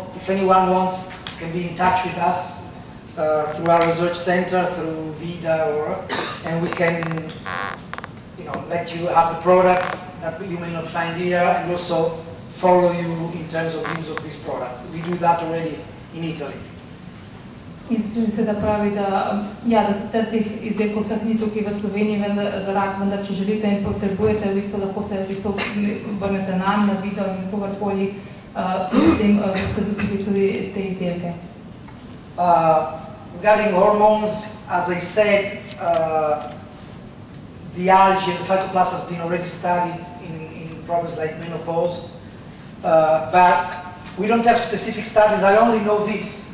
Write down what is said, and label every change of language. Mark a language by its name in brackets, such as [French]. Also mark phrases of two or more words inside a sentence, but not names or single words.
[English] If anyone wants, can be in touch with us through our research center, through VIDA, and we can let you have the products that you may not find here and also follow you in terms of use of these products. We do that already in Italy. [Slovenian] In se da pravi, da sicer teh izdelkov vseh ni tukaj v Sloveniji za rak, vendar če želite in potrebujete, lahko se obrnete nam na video in kogarkoli, potem boste dobili tudi te izdelke. [English] Regarding hormones, as I said, the algae and the phycoplast has been already studied in problems like menopause, but we don't have specific studies. I only know this.